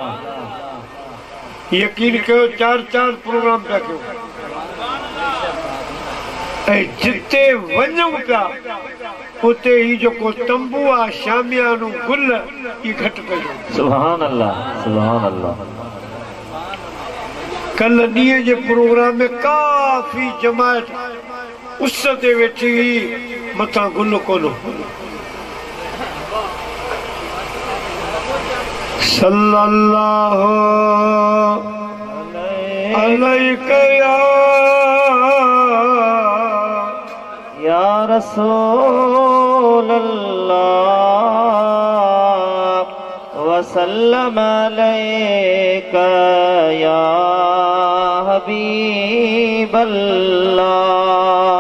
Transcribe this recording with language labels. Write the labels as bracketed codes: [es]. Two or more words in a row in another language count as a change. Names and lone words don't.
[sd] यकीन कयो 4-4 प्रोग्राम पिया कयूं ऐं जिते वञूं पिया उते ही जेको तंबू आहे शामियानो गुल ई घटि कयो। [ar] سبحان الله سبحان الله. [sd] कल ॾींहं जे प्रोग्राम में काफ़ी जमायत उस ते वेठी हुई, मथां गुल कोन। [ar] صلى الله عليك يا رسول الله وسلم عليك يا حبيب الله